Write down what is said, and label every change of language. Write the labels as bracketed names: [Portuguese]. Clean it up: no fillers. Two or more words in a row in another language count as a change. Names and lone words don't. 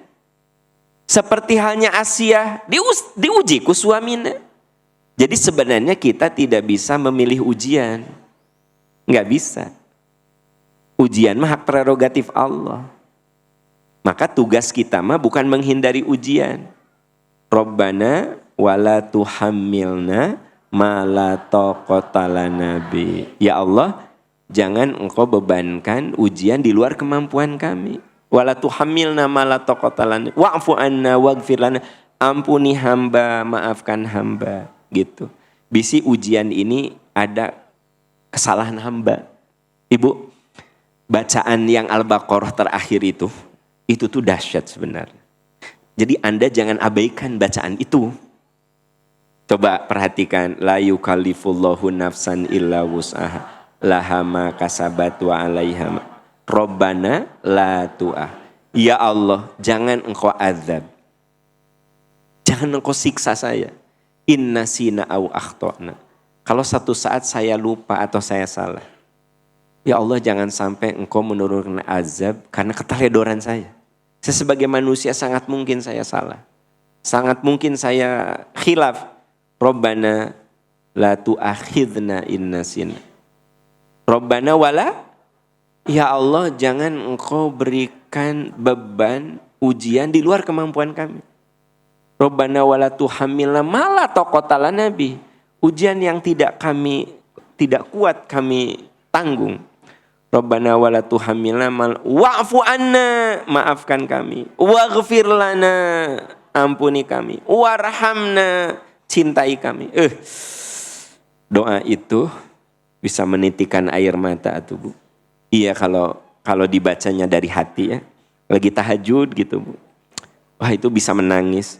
[Indonesian] Seperti halnya Asia, diuji ku suaminya. Jadi sebenarnya kita tidak bisa memilih ujian. Nggak bisa. Ujian mah hak prerogatif Allah. Maka tugas kita mah bukan menghindari ujian. [Arabic] ربنا ولا تحملنا ما لا طاقة لنا به. [Indonesian] Ya Allah, jangan engkau bebankan ujian di luar kemampuan kami. [Arabic] ولا تحملنا ما لا طاقة لنا واعف عنا واغفر لنا. [Indonesian] Ampuni hamba, maafkan hamba, gitu. Bisi ujian ini ada kesalahan hamba. Ibu, bacaan yang Al-Baqarah terakhir itu tuh dahsyat sebenarnya. Jadi Anda jangan abaikan bacaan itu. Coba perhatikan, [Arabic] لا يكلف الله نفسا إلا وسعها لها ما كسبت وعليها. ربنا لا تؤا. يا الله, [Indonesian] jangan engkau azab. Jangan engkau siksa saya. [Arabic] إن نسينا أو أخطأنا. [Indonesian] Kalau satu saat saya lupa atau saya salah. Ya Allah, jangan sampai engkau menurunkan azab karena keteledoran saya. Saya sebagai manusia sangat mungkin saya salah. Sangat mungkin saya khilaf. [Arabic] ربنا لا تؤاخذنا إن نسينا. ربنا ولا. [Indonesian] Ya Allah, jangan engkau berikan beban ujian di luar kemampuan kami. [Arabic] ربنا ولا تحملنا ما لا طاقة لنا به. [Indonesian] Ujian yang tidak kuat kami tanggung. [Arabic] ربنا ولا تحملنا واعف عنا, [Indonesian] maafkan kami. [Arabic] واغفر لنا, [Indonesian] ampuni kami. Warhamna, cintai kami. Doa itu bisa menitikan air mata atuh Bu. Iya, kalau dibacanya dari hati ya. Lagi tahajud gitu Bu. Wah, itu bisa menangis.